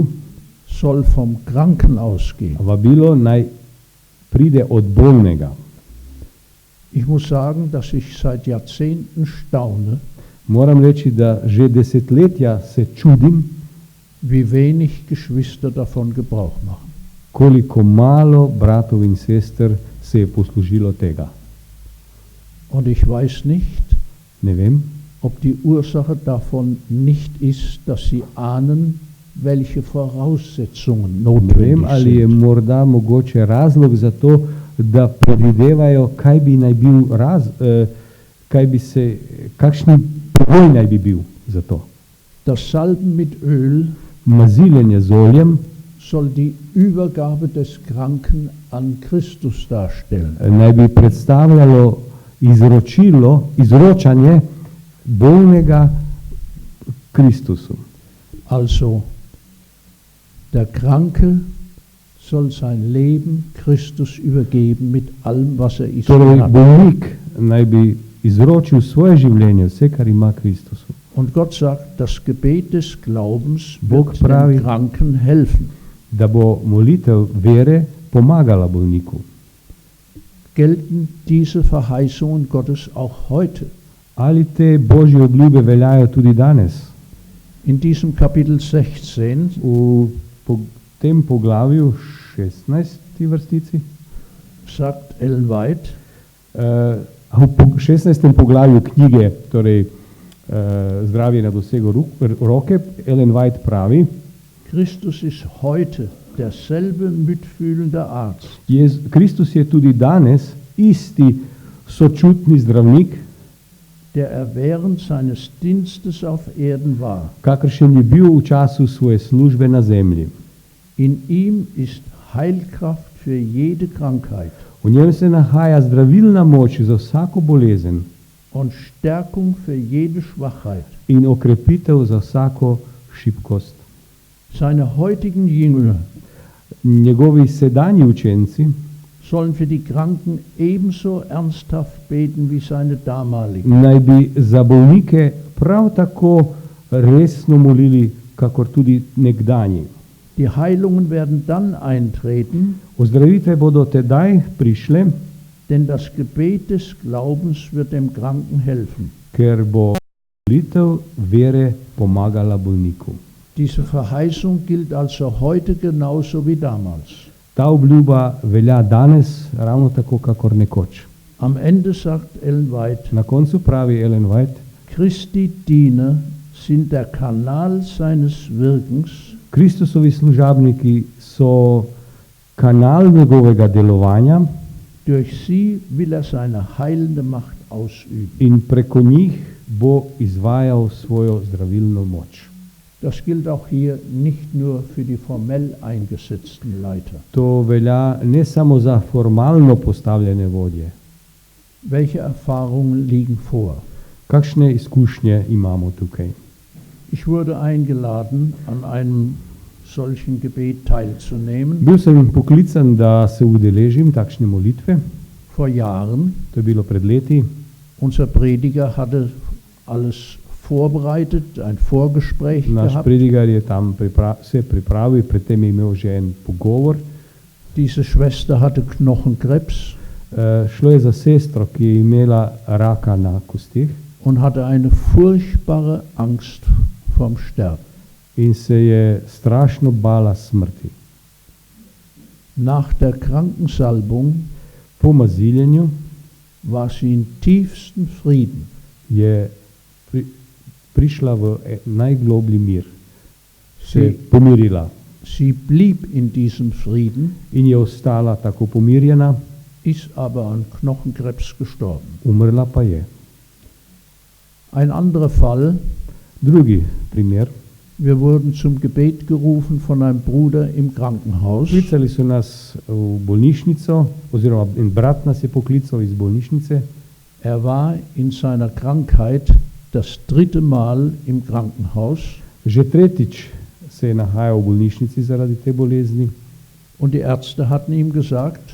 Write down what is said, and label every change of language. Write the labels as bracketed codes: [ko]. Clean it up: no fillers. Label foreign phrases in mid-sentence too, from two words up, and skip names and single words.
[de] soll vom Kranken ausgehen. [sl] vabilo naj pride od bolnega. [de] Ich muss sagen, dass ich seit Jahrzehnten staune, [sl] Moram reči, da že desetletja se čudim, [de] wie wenig Geschwister davon Gebrauch machen. [sl] koliko malo bratov in sester se je poslužilo tega. [de] Und ich weiß nicht, [sl] Ne vem, [de] ob die Ursache davon nicht ist, dass sie ahnen, welche Voraussetzungen [sl] ne vem, [de] notwendig [sl] ali je [de] sind. [sl] morda mogoče razlog za to, da predvidevajo, kaj bi naj bil kakšni pogoj naj bi bil za to. [de] Das Salben mit Öl [sl] Maziljenje z oljem [de] soll die Übergabe des Kranken an Christus darstellen. [sl] naj bi predstavljalo izročanje bolnega Kristusu. [de] Also, der Kranke soll sein Leben Christus übergeben mit allem, was er ist. [sl] Torej, [de] und hat. [sl] bolnik naj bi izročil svoje življenje, vse, kar ima Kristusu. [de] Und Gott sagt, das Gebet des Glaubens [sl] Bog [de] wird [sl] pravi, [de] dem Kranken helfen. [sl] da bo molitev vere pomagala bolniku. [de] Gelten diese Verheißungen Gottes auch heute? [sl] Ali te Božje obljube veljajo tudi danes? [de] In diesem Kapitel 16 [sl] V tem poglavju 16. vrstici, [de] sagt Ellen White, [sl] v 16. poglavju knjige, torej Zdravje na dosegu roke, Ellen White pravi, [de] Christus ist heute derselbe mitfühlende Arzt, [sl] Kristus je tudi danes isti sočutni zdravnik, [de] der er während seines Dienstes auf Erden war. [sl] kakršen je bil v času svoje službe na zemlji. [de] In ihm ist Heilkraft für jede Krankheit [sl] V njem se nahaja zdravilna moč za vsako bolezen [de] und Stärkung für jede Schwachheit. [sl] in okrepitev za vsako šibkost. [de] Seine heutigen Jünger [sl] Njegovi sedanji učenci [de] sollen für die Kranken ebenso ernsthaft beten wie seine damaligen. [sl] naj bi za bolnike prav tako resno molili, kakor tudi nekdanji. [de] Die Heilungen werden dann eintreten, [sl] Ozdravitve bodo tedaj prišle, [de] denn das Gebet des Glaubens wird dem Kranken helfen. [sl] ker bo molitev vere pomagala bolniku. [de] Diese Verheißung gilt also heute genauso wie damals. [sl] Ta obljuba velja danes ravno tako, kakor nekoč. [de] Am Ende sagt Ellen White, [sl] Na koncu pravi Ellen White, [de] Christi Diener sind der Kanal seines Wirkens [sl] Kristusovi služabniki so kanal njegovega delovanja [de] Durch sie will er seine heilende Macht ausüben. [sl] in preko njih bo izvajal svojo zdravilno moč. [de] Das gilt auch hier nicht nur für die formell eingesetzten Leiter. [sl] To velja ne samo za formalno postavljene vodje. [de] Welche Erfahrungen liegen vor? [sl] Kakšne izkušnje imamo tukaj? [de] Ich wurde eingeladen, an einem solchen Gebet teilzunehmen. [sl] Bil sem poklican, da se udeležim takšne molitve. [de] Vor Jahren. [sl] To je bilo pred leti. [de] Unser Prediger hatte alles vorbereitet, ein Vorgespräch [sl] Naš [de] gehabt. [sl] predigar je tam vse pripravil, predtem je imel že en pogovor. [de] Diese Schwester hatte Knochenkrebs. [sl] Šlo je za sestro, ki je imela raka na kostih [de] und hatte eine furchtbare Angst vorm Sterben. [sl] in se je strašno bala smrti. [de] Nach der Krankensalbung [sl] Po maziljenju [de] war sie in tiefstem Frieden. [sl] je prišla v najgloblji mir, se je pomirila [de] Sie blieb in diesem Frieden, [sl] in je ostala tako pomirjena, [de] ist aber an Knochenkrebs gestorben. [sl] umrla pa je. [de] Ein anderer Fall, [sl] Drugi primer. [de] wir wurden zum Gebet gerufen von einem Bruder im Krankenhaus. [sl] Poklicali so nas v bolnišnico, oziroma en brat nas je poklical iz bolnišnice. [de] Er war in seiner Krankheit das 3. Mal im Krankenhaus [sl] Že tretjič se je nahajal v bolnišnici zaradi te bolezni. [de] und die Ärzte hatten ihm gesagt,